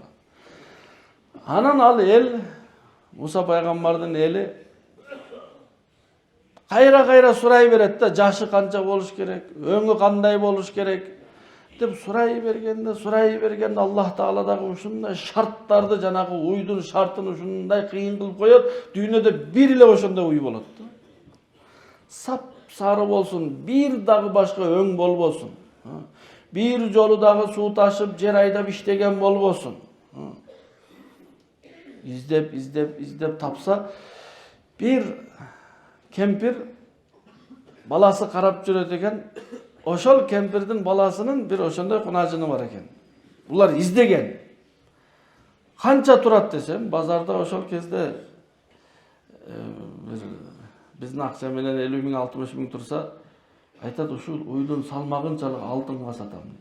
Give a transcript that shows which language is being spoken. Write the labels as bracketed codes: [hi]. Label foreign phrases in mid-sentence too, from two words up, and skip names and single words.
[ky] Анан ал эл, Муса пайгамбардын эли кайра сурай берет да, жашы канча болуш керек, өңү кандай болуш керек деп сурай бергенде Аллах Таала дагы ушундай шарттарды, жанагы уйдун шартын ушундай кыйын кылып коет, дүйнөдө бир эле ошондой уй болот да. Сап сары болсун, бир дагы башка өң болбосун. Бир жолу дагы суу ташып, жер айдап иштеген болбосун. Издеп тапса бир кемпир баласы карап жүрөт экен. Ошол кемпирдин баласынын бир ошондой кунажыны бар экен. Булар издеген. Канча турат десем, базарда ошол кезде биздин акча менен 50 миң, 60 миң турса, айтат ушул уйдун салмагынчалык алтынга сатам.